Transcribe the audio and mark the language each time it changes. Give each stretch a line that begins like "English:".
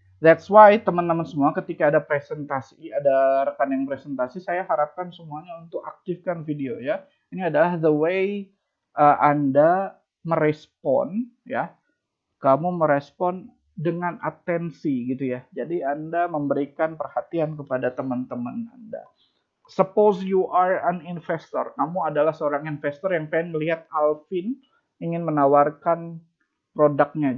English: That's why
Indonesian: teman-teman semua ketika ada presentasi, ada rekan yang presentasi, saya harapkan semuanya untuk aktifkan video ya. Ini adalah
English: the way
Indonesian: Anda merespon ya. Kamu merespon dengan atensi gitu ya. Jadi Anda memberikan perhatian kepada teman-teman Anda.
English: Suppose you are an investor.
Indonesian: Kamu adalah seorang investor yang pengen melihat Alvin ingin menawarkan produknya.